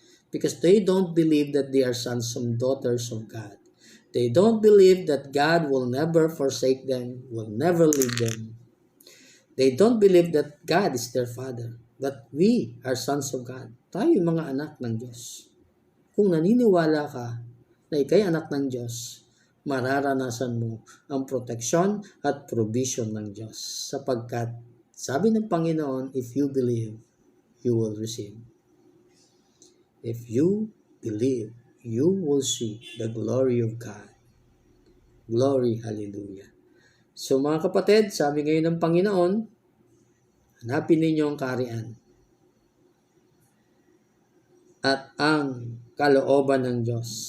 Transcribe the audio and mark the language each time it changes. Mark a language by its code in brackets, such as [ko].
[en] Because they don't believe that they are sons and daughters of God. They don't believe that God will never forsake them, will never leave them. They don't believe that God is their Father, that we are sons of God. [tl] Tayo yung mga anak ng Diyos. Kung naniniwala ka na ikay anak ng Diyos, mararanasan mo ang proteksyon at provision ng Diyos. Sapagkat, sabi ng Panginoon, [en] if you believe, you will receive. If you believe, you will see the glory of God. Glory, hallelujah. [tl] So mga kapatid, sabi ngayon ng Panginoon, hanapin ninyo ang kaharian at ang kalooban ng Diyos.